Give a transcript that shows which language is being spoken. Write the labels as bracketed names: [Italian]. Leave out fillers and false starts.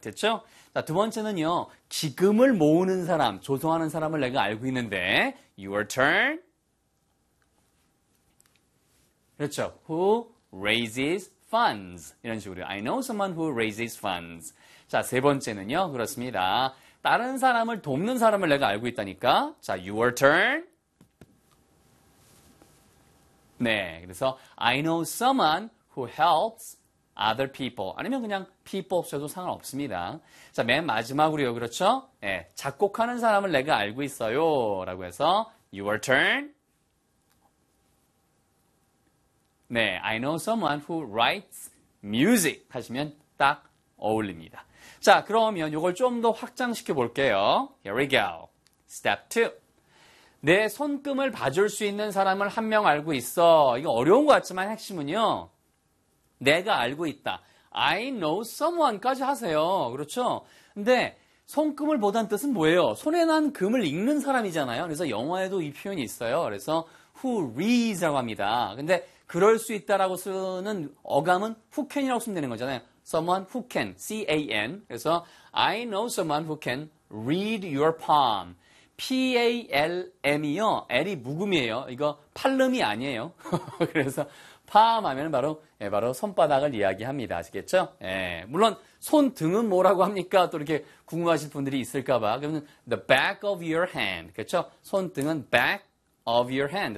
[Korean] 됐죠? 자, 두 번째는요. 기금을 모으는 사람, 조성하는 사람을 내가 알고 있는데 [English] your turn. 그렇죠? Who raises funds. [Korean] 이런 식으로 [English] I know someone who raises funds. [Korean] 자, 세 번째는요. 그렇습니다. 다른 사람을 돕는 사람을 내가 알고 있다니까. [English] 자, your turn. [Korean] 네, 그래서 [English] I know someone who helps other people. [Korean] 아니면 그냥 people 없어도 상관없습니다. 자, 맨 마지막으로요. 그렇죠? 네, 작곡하는 사람을 내가 알고 있어요. 라고 해서 [English] your turn. 네, I know someone who writes music [Korean] 하시면 딱 어울립니다. 자, 그러면 이걸 좀 더 확장시켜 볼게요. [English] Here we go. Step 2. [Korean] 내 손금을 봐줄 수 있는 사람을 한 명 알고 있어. 이거 어려운 것 같지만 핵심은요. 내가 알고 있다. [English] I know someone [Korean] 까지 하세요. 그렇죠? 근데 손금을 보다는 뜻은 뭐예요? 손에 난 금을 읽는 사람이잖아요. 그래서 영어에도 이 표현이 있어요. 그래서 [English] who reads [Korean] 라고 합니다. 근데 그럴 수 있다라고 쓰는 어감은 [English] who can [Korean] 이라고 쓰면 되는 거잖아요. [English] Someone who can, C-A-N. 그래서 I know someone who can read your palm. [Korean] PALM이요. L이 묵음이에요. 이거 팔름이 아니에요. 그래서 palm 하면 바로, 예, 바로 손바닥을 이야기합니다. 아시겠죠? 예, 물론 손등은 뭐라고 합니까? 또 이렇게 궁금하실 분들이 있을까봐. [English] 그러면 the back of your hand. [Korean] 그렇죠? 손등은 [English] back of your hand.